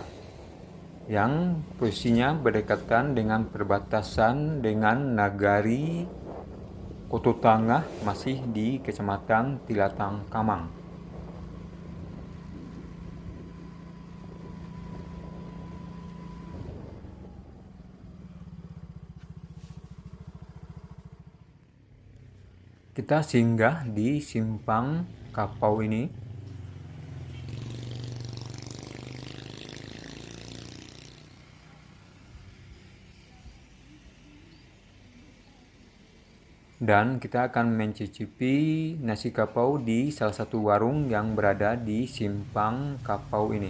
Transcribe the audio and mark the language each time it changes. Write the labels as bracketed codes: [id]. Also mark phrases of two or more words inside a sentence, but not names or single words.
[id] yang posisinya berdekatan dengan perbatasan dengan Nagari Koto Tangah, masih di Kecamatan Tilatang Kamang. Kita singgah di Simpang Kapau ini. Dan kita akan mencicipi nasi kapau di salah satu warung yang berada di Simpang Kapau ini.